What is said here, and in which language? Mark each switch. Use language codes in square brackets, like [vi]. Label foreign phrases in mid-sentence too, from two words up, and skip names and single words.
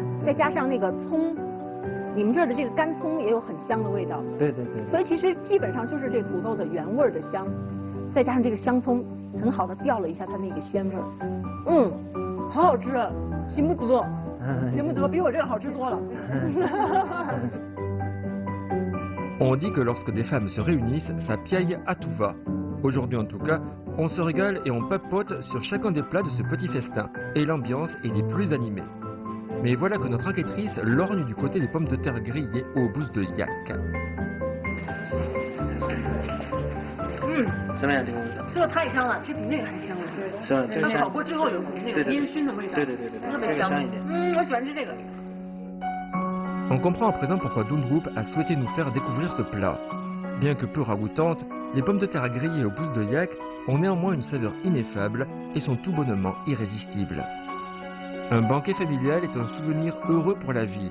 [zh] 再加上那个葱，你们这儿的这个干葱也有很香的味道。对。所以其实基本上就是这土豆的原味的香，再加上这个香葱，很好的调了一下它那个鲜味。好好吃，行不得。比我这个好吃多了。 [fr] On dit que lorsque des femmes se réunissent, ça piaille à tout va. Aujourd'hui en tout cas, on se régale et on papote sur chacun des plats de ce petit festin, et l'ambiance est des plus animées. Mais voilà que notre enquêtrice lorgne du côté des pommes de terre grillées aux bousses de yak. [zh] 什么样这个味道？这个太香了，这比那个还香了。是吧？这个它烤过之后有股那个烟熏的味道。对，特别香一点。我喜欢吃这个。 [fr] On comprend à présent pourquoi Dundrup a souhaité nous faire découvrir ce plat. Bien que peu ragoûtante, Les pommes de terre grillées aux pousses de yak ont néanmoins une saveur ineffable et sont tout bonnement irrésistibles. Un banquet familial est un souvenir heureux pour la vie.